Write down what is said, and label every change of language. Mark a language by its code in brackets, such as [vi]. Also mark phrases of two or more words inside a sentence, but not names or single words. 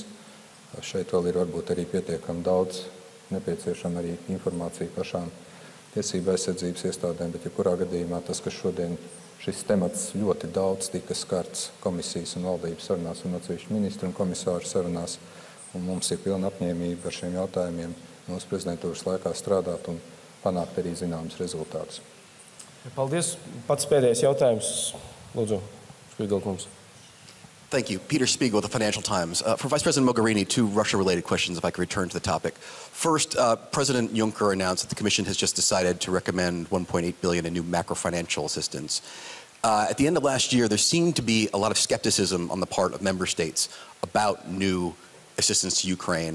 [lv] Šeit vēl ir varbūt arī pietiekami daudz nepieciešama arī informācija pašām tiesību aizsardzības iestādēm, bet jebkurā gadījumā tas, ka šodien šis temats ļoti daudz tika skarts komisijas un valdības sarunās un atsevišķu ministru un komisāru sarunās, un mums ir pilna apņēmība ar šiem jautājumiem mūsu prezidentūras laikā strādāt un panākt arī zināmas rezultātus. Paldies. Pats pēdējais jautājums. Lūdzu, Spiegelkungs. [en] Thank you. Peter Spiegel, the Financial Times. For Vice President Mogherini, two Russia-related questions, if I could return to the topic. First, President Juncker announced that the Commission has just decided to recommend $1.8 billion in new macro-financial assistance. At the end of last year, there seemed to be a lot of skepticism on the part of member states about new assistance to Ukraine.